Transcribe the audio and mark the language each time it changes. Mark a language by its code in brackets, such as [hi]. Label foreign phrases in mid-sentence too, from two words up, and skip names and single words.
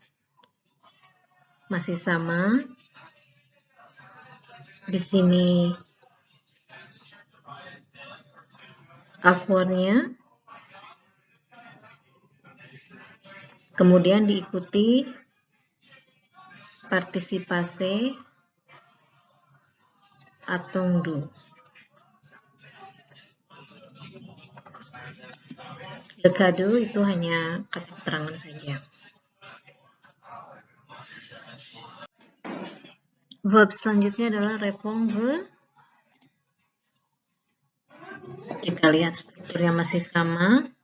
[id] Masih sama. Di sini avoir-nya. Kemudian diikuti partisipasi attendu. [fr] Le cadeau [id] itu hanya kata keterangan saja. Verb selanjutnya adalah répondre. Kita lihat strukturnya masih sama.